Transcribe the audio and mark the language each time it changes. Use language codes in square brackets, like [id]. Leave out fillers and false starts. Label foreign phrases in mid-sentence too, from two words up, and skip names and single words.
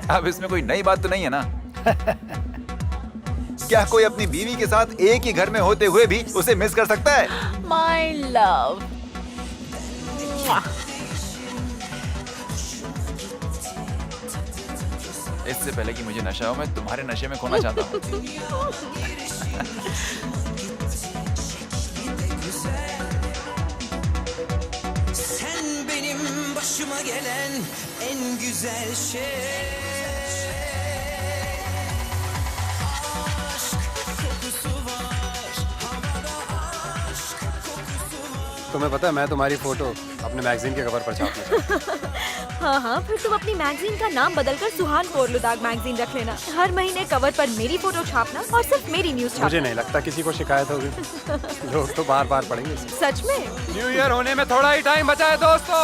[hi] अब इसमें कोई नई बात तो नहीं है ना? क्या कोई अपनी बीवी के साथ एक ही घर में होते हुए भी उसे मिस कर सकता है? [en] my love. [hi] इससे पहले कि मुझे नशा हो, मैं तुम्हारे नशे में खोना चाहता हूँ। [tr] Sen benim başıma gelen en güzel şey. Aşk kokusu var, havada aşk kokusu var. [hi] तुम्हें पता है मैं तुम्हारी फोटो अपने मैगजीन के कवर पर छापना चाहता हूँ। हाँ हाँ, फिर तुम अपनी मैगजीन का नाम बदलकर सुहान कोरलुदाग मैगजीन रख लेना। हर महीने कवर पर मेरी फोटो छापना और सिर्फ मेरी न्यूज छापना। मुझे नहीं लगता किसी को शिकायत होगी। लोग तो बार बार पढ़ेंगे इसे। सच में? [en] New Year [hi] होने में थोड़ा ही टाइम बचा है दोस्तों।